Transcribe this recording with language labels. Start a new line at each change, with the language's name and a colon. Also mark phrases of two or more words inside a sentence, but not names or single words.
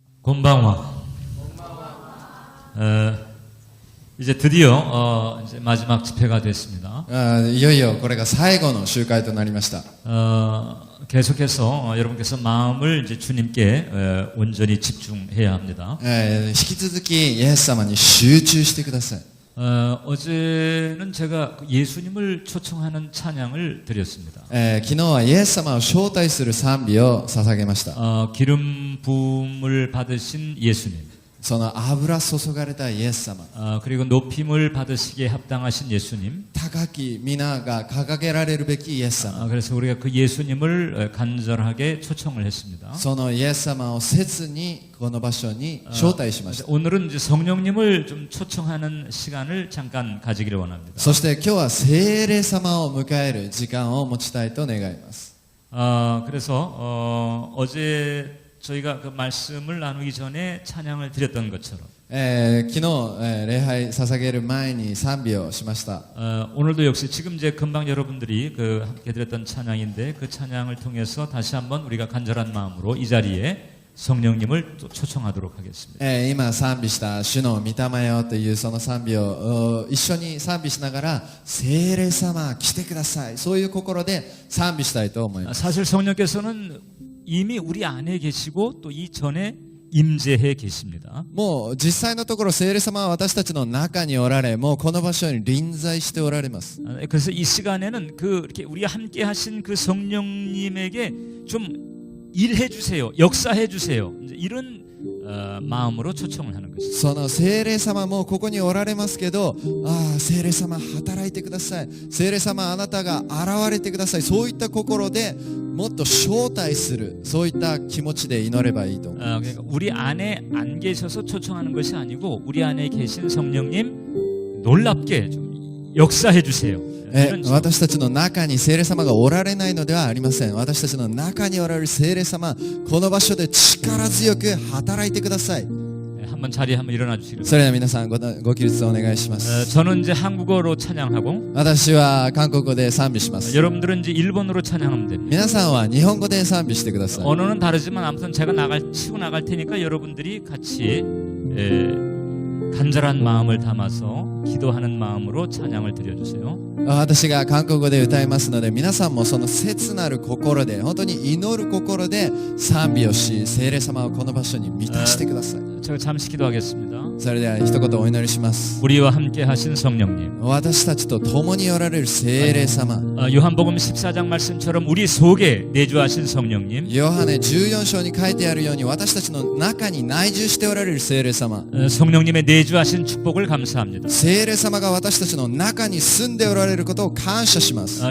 Japanese: 곤방와.
Korean: 이제 드디어 이제 마지막 집회가 됐습니다.
Japanese: いよいよこれが最後の集会となりました。
Korean: 계속해서 여러분께서 마음을 이제 주님께 온전히 집중해야 합니다.
Japanese: 引き続きイエス様に集中してください。
Korean: 어제는 제가 예수님을 초청하는 찬양을 드렸습니다.
Japanese: 昨日はイエス様を招待する賛美を捧げました。
Korean: 기름 부음을 받으신 예수님.
Japanese: その油注がれたイエス様。
Korean: 그리고 높임을 받으시기에 합당하신 예수님.
Japanese: 高き皆が掲げられるべきイエス様。
Korean: 그래서 우리가 그 예수님을 간절하게 초청을 했습니다.
Japanese: そのイエス様を切にこの場所に招待しました。
Korean: 오늘은 이제 성령님을 좀 초청하는 시간을 잠깐 가지기를 원합니다.
Japanese: そして今日は聖霊様を迎える時間を持ちたいと願います。
Korean: 그래서 어제 저희가 그 말씀을 나누기 전에 찬양을 드렸던 것처럼
Japanese: 昨日、礼拝捧げる前に賛美をしました。
Korean: 오늘도 역시 지금 이제 금방 여러분들이 그 함께 드렸던 찬양인데 그 찬양을 통해서 다시 한번 우리가 간절한 마음으로 이 자리에 성령님을 또 초청하도록 하겠습니다.
Japanese: 今賛美した主の御霊よというその賛美を一緒に賛美しながら聖霊様来てください、そういう心で賛美したいと思います。
Korean: 사실 성령께서는 이미 우리 안에 계시고 또 이전에 임재해 계십니다.
Japanese: もう実際のところ聖霊様は私たちの中におられ、もうこの場所に臨在しておられます。
Korean: 그래서 이 시간에는 그 이렇게 우리가 함께 하신 그 성령님에게 좀 일해 주세요. 역사해 주세요. 이런 마음으로 초청을 하는 것입니다.
Japanese: その聖霊様もここにおられますけど、聖霊様働いてください、聖霊様あなたが現れてください、そういった心でもっと招待する、そういった気持ちで祈ればいいと思います。
Korean: 그러니까 우리 안에 안 계셔서 초청하는 것이 아니고 우리 안에 계신 성령님 놀랍게 좀 역사해 주세요.
Japanese: 私たちの中に聖霊様がおられないのではありません。私たちの中におられる聖霊様、この場所で力強く働いてください。
Korean: 한번 자리에 한번 일어나 주시길
Japanese: それでは皆さんご起立をお願いします。
Korean: 저는 이제 한국어로 찬양하고
Japanese: 私は韓国語で賛美します。
Korean: 여러분들은 이제 일본어로 찬양하면 됩니다.
Japanese: 皆さんは日本語で賛美してください。
Korean: 언어는 다르지만 아무튼 제가 치고 나갈 테니까 여러분들이 같이 간절한 마음을 담아서 기도하는 마음으로 찬양을 드려주세요.
Japanese: 私が韓国語で歌いますので、皆さんもその切なる心で、本当に祈る心で賛美をし、聖霊様をこの場所に満たしてください。
Korean: 제가 잠시 기도하겠습니다.
Japanese: それでは一言お祈りします。
Korean: 우리와 함께 하신 성령님,
Japanese: 私たちと共におられる聖霊様、
Korean: 요한복음 14장 말씀처럼 우리 속에 내주하신 성령님,
Japanese: ヨハネ14章に書いてあるように私たちの中に内住しておられる聖霊様、
Korean: 성령님의 내주하신 축복을 감사합니다.
Japanese: 聖霊様が私たちの中に住んでおられることを感謝します。